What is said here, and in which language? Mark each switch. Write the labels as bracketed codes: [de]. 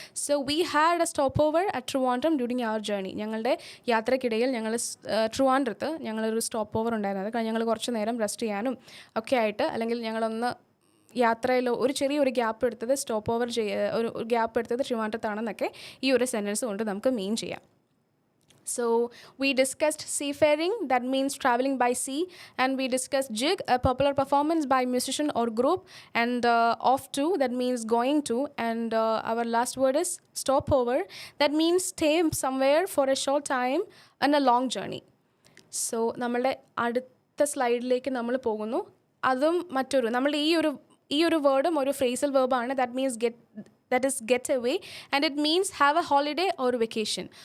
[en] So we had a stopover at Trivandrum during our journey. [ml] ഞങ്ങളുടെ യാത്രക്കിടയിൽ ഞങ്ങൾ ട്രിവാൻഡ്രത്ത് ഞങ്ങളൊരു സ്റ്റോപ്പ് ഓവർ ഉണ്ടായിരുന്നത്. കാരണം ഞങ്ങൾ കുറച്ച് നേരം റെസ്റ്റ് ചെയ്യാനും ഒക്കെ ആയിട്ട് അല്ലെങ്കിൽ ഞങ്ങളൊന്ന് യാത്രയിൽ ഒരു ചെറിയൊരു ഗ്യാപ്പ് എടുത്തത് ഒരു ഗ്യാപ്പ് എടുത്തത് ട്രിവാൻഡ്രത്താണെന്നൊക്കെ ഈ ഒരു സെൻറ്റൻസ് കൊണ്ട് നമുക്ക് മീൻ ചെയ്യാം. [en] So we discussed seafaring, that means traveling by sea, and we discussed jig, a popular performance by musician or group, and off to, that means going to, and our last word is stopover, that means stay somewhere for a short time and a long journey. [ml] So നമ്മളുടെ അടുത്ത സ്ലൈഡിലേക്ക് നമ്മൾ പോകുന്നു. അതും നമ്മളുടെ ഈ ഒരു വേർഡും ഒരു phrasal വേർബാണ്. [en] that is get away, and it means have a holiday or vacation.